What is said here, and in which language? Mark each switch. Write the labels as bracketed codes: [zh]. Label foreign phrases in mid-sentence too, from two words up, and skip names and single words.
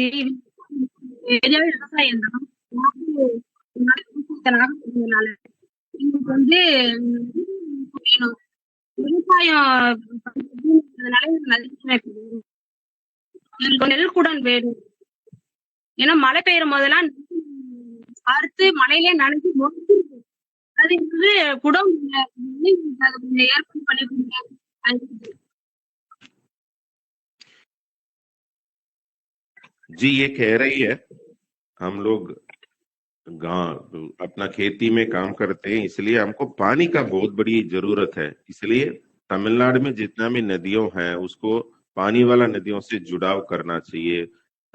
[ta] விவசாயம் தான் எங்களுக்கு வந்து விவசாயம் நெல்குடன் வேணும். ஏன்னா மழை பெய்யும் போதெல்லாம் அறுத்து மழையிலே நனைஞ்சு அது வந்து குடம் ஏற்பாடு பண்ணி கொடுங்க. [hi] जी, ये कह रही है, हम लोग अपना खेती में काम करते हैं, इसलिए हमको पानी का बहुत बड़ी जरूरत है. इसलिए तमिलनाडु में जितना भी नदियों हैं, उसको पानी वाला नदियों से जुड़ाव करना चाहिए.